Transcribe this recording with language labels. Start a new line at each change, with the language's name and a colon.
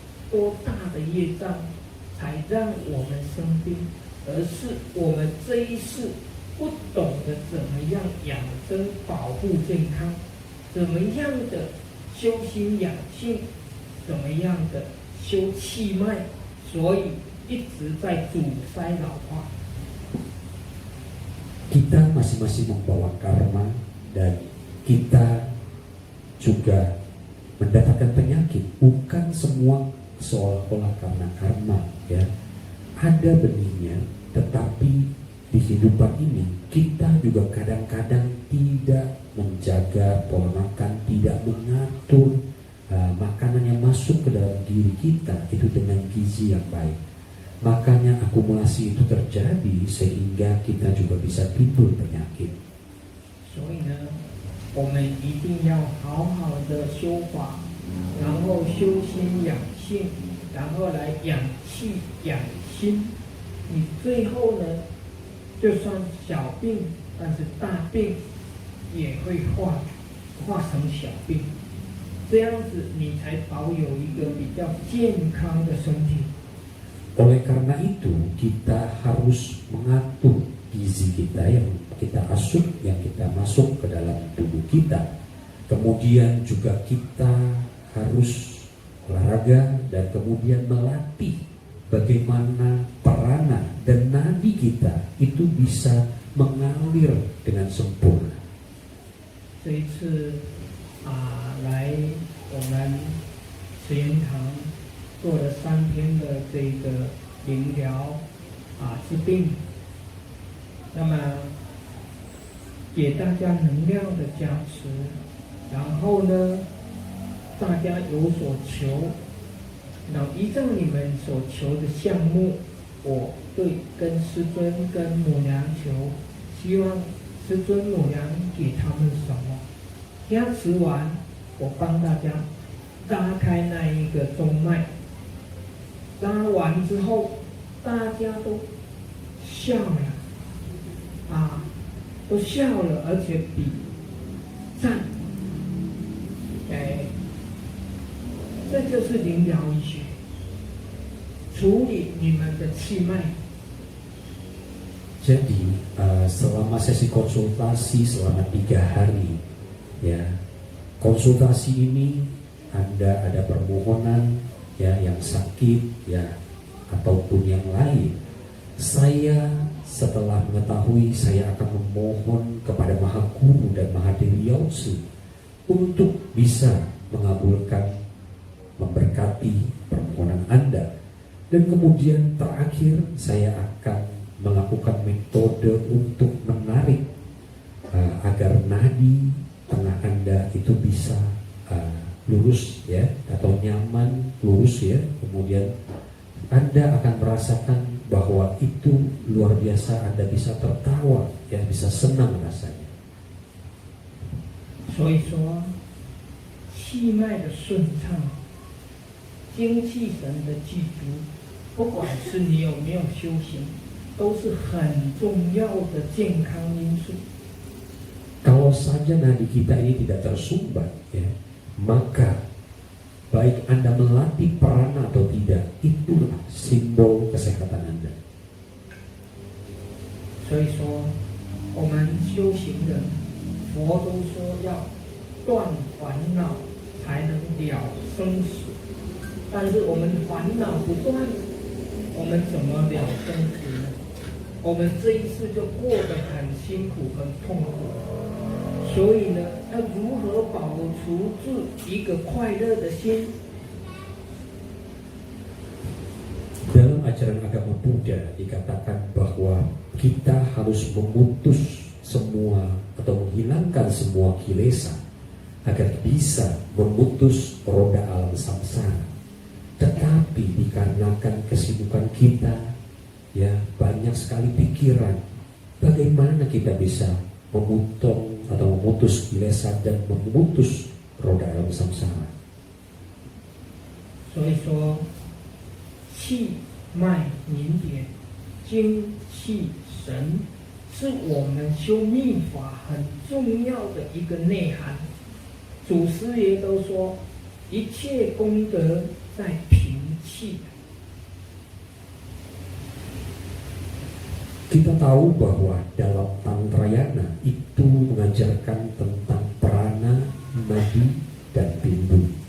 Chinese: 多大的业障，才让我们生病，而是我们这一世不懂得怎么样养生保护健康，怎么样的修心养性，怎么样的修气脉，所以一直在阻塞老化。
Indonesian: Kita masing-masing membawa karma, dan kita juga mendapatkan penyakit. Bukan semua seolah-olah karena karma, ya. Ada benihnya, tetapi di kehidupan ini kita juga kadang-kadang tidak menjaga pola makan, tidak mengatur makanan yang masuk ke ke dalam diri kita itu dengan gizi yang baik. Makanya akumulasi itu terjadi sehingga kita juga bisa timbul penyakit.
Chinese: 所以呢，我们一定要好好的修法，然后修心养性，然后来养气养心。你最后呢，就算小病，但是大病也会化成小病，这样子你才保有一个比较健康的身体。
Indonesian: Oleh karena itu kita harus mengatur gizi kita yang kita asup, yang kita masuk ke dalam tubuh kita. Kemudian juga kita harus olahraga dan kemudian melatih bagaimana prana dan nadi kita itu bisa mengalir dengan sempurna.
Chinese: 这一次来我们慈源堂做了3天的这个灵疗治病，那么给大家能量的加持，然后呢，大家有所求，然后依照你们所求的项目，我对跟师尊跟母娘求，希望师尊母娘给他们什么，加持完，我帮大家拉开那一个中脉。拉完之后，大家都笑了，都笑了，而且比赞，这就是灵疗医学，处理你们的气脉。
Indonesian: Jadi selama sesi konsultasi selama 3 hari, ya konsultasi ini Anda ada permohonan ya yang sakit ya ataupun yang lain, saya setelah mengetahui saya akan memohon kepada Maha Guru dan Maha Dewi Yautsu untuk bisa mengabulkan, memberkati permohonan Anda, dan kemudian terakhir saya akan melakukan metode untuk menarik agar nadi tengah Anda itu bisa lurus ya atau nyaman lurus ya, kemudian Anda akan merasakan bahwa itu luar biasa, Anda bisa tertawa ya, bisa senang rasanya.
Chinese: 所以说，气脉的顺畅，精气神的具足，不管是你有没有修行，都是很重要的健康因素。
Indonesian: Kalau saja nadi kita ini tidak tersumbat ya, maka baik Anda melatih prana atau tidak, itulah simbol kesehatan Anda.
Chinese: 所以说，我们修行人，佛都说要断烦恼才能了生死，但是我们烦恼不断，我们怎么了生死呢？我们这一次就过得很辛苦、很痛苦。所以呢，要如何保持住一个快乐的心？
Indonesian: Dalam ajaran agama Buddha dikatakan bahwa kita harus memutus semua atau menghilangkan semua kilesa agar bisa memutus roda alam samsara. Tetapi dikarenakan kesibukan kita, ya banyak sekali pikiran, bagaimana kita bisa memotong atau memutus kilesa dan memutus roda alam samsara.
Chinese: 所以说，气脉凝点、精气神，是我们修密法很重要的一个内涵。祖师爷都说，一切功德在平气。
Indonesian: Kita tahu bahwa dalam Tantrayana itu mengajarkan tentang prana, nadi, dan pindu.